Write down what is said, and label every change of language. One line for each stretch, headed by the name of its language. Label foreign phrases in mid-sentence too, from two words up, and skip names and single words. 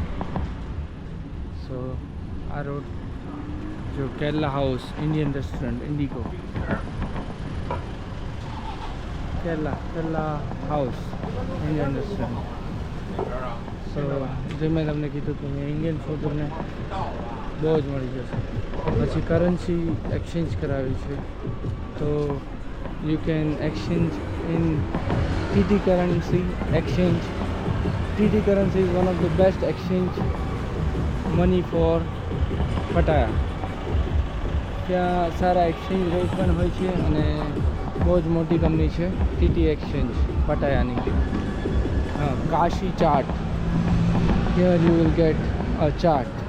Gujarati: સો આ રોડ જો કેરલા હાઉસ ઇન્ડિયન રેસ્ટોરન્ટ ઇન્ડિગો, કેરલા હાઉસ ઇન્ડિયન રેસ્ટોરન્ટ. સો જે મેં તમને કીધું કે અહીંયા
English: Indian food
Gujarati: તમને બહુ જ મળી જશે. પછી
English: currency exchange
Gujarati: કરાવી છે તો
English: you can exchange in TT currency exchange. TT currency is one of the best exchange money for Pattaya.
Gujarati: ત્યાં સારા
English: exchange rate
Gujarati: પણ હોય છે અને બહુ જ મોટી કંપની છે TT એક્સચેન્જ પટાયાની. હા, કાશી ચાટ.
English: Here you will get a chart.